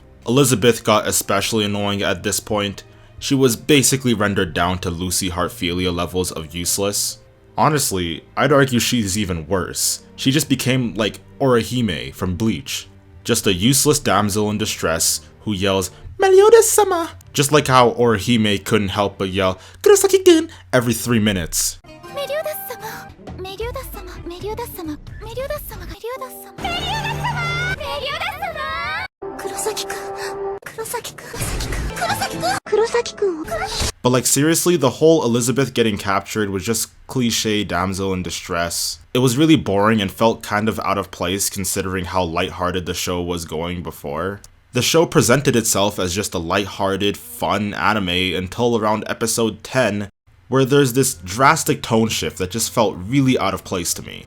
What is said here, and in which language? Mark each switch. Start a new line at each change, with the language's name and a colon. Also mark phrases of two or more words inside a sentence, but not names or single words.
English: Elizabeth got especially annoying at this point. She was basically rendered down to Lucy Heartfilia levels of useless. Honestly, I'd argue she's even worse. She just became like Orihime from Bleach. Just a useless damsel in distress who yells, "Meliodas-sama!" Just like how Orihime couldn't help but yell, "Kurosaki-kun!" every 3 minutes. Meliodas-sama! Meliodas-sama! Meliodas-sama! Meliodas-sama! Meliodas-sama! Meliodas-sama! Meliodas-sama! Kurosaki-kun! Kurosaki-kun! Kurosaki-kun! Kurosaki-kun! But like seriously, the whole Elizabeth getting captured was just cliche damsel in distress. It was really boring and felt kind of out of place considering how lighthearted the show was going before. The show presented itself as just a lighthearted, fun anime until around episode 10, where there's this drastic tone shift that just felt really out of place to me.